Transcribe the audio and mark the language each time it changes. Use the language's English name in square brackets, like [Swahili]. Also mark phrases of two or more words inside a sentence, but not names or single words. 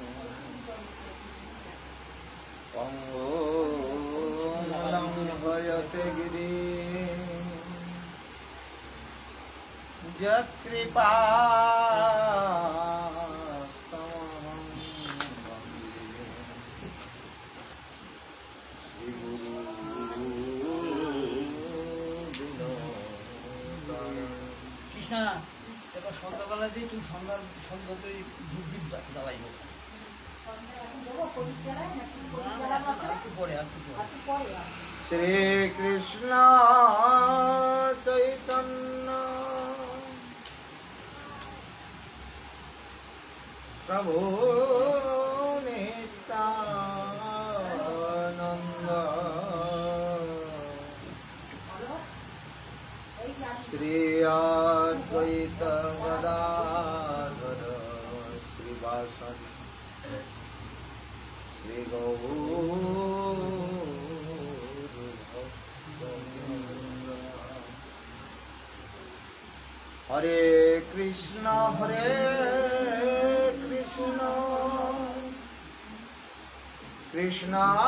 [Sanskrit] पंगुं भयते गिरिं यत्कृपास्तमहं वन्दे [Bangla] কৃষ্ণা এবার সন্ধ্যাবেলা দিয়ে তুই সন্ধ্যা তুই ধূপ দীপ জ্বালাইব [Sanskrit] श्री कृष्ण चैतन्य प्रभु नित्यानंद श्री अद्वैत गदाधर श्रीवासदि श्री हरे कृष्ण कृष्ण